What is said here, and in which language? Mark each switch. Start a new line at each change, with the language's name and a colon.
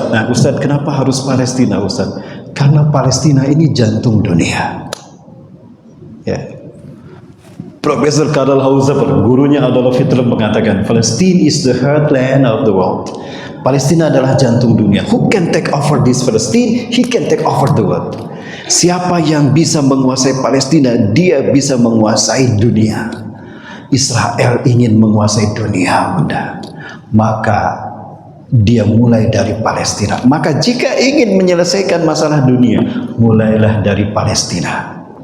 Indonesian: Nah, Ustaz, kenapa harus Palestina, Ustaz? Karena Palestina ini jantung dunia. Ya. Profesor Karl Hauser, gurunya Adolf Hitler mengatakan,
English: Palestine is the heartland of the world.
Indonesian: Palestina adalah jantung dunia.
English: Who can take over this Palestine? He can take over the world.
Indonesian: Siapa yang bisa menguasai Palestina, dia bisa menguasai dunia. Israel ingin menguasai dunia, Bunda. Maka dia mulai dari Palestina. Maka jika ingin menyelesaikan masalah dunia, mulailah dari Palestina.